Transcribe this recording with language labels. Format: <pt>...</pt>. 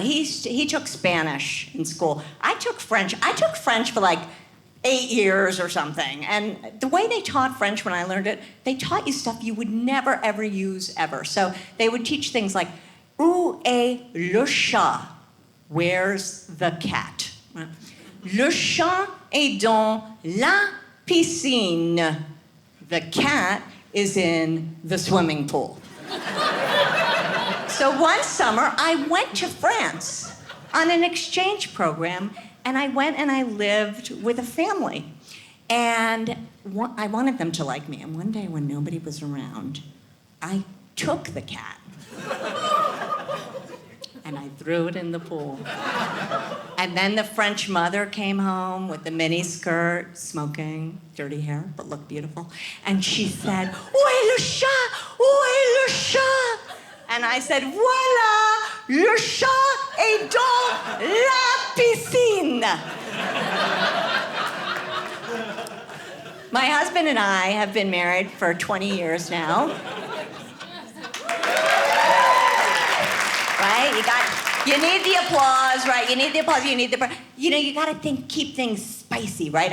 <en>He took Spanish in school. I took French. I took French for like 8 years or something. And the way they taught French when I learned it, they taught you stuff you would never ever use ever. So they would teach things like,</en> <fr>où est le chat?</fr> <en>Where's the cat?</en> <fr>Le chat est dans la piscine.</fr> <en>The cat is in the swimming pool. So one summer, I went to France on an exchange program, and I went and I lived with a family. And I wanted them to like me. And one day when nobody was around, I took the cat and I threw it in the pool. And then the French mother came home with the mini skirt, smoking, dirty hair, but looked beautiful. And she said,</en> <fr>où est le chat? Où est le chat?</fr> <en>And I said,</en> <fr>voilà, le chat est dans la piscine.</fr> <en>My husband and I have been married for 20 years now. Right? You need the applause, right? You need the applause, you gotta keep things spicy, right?</en>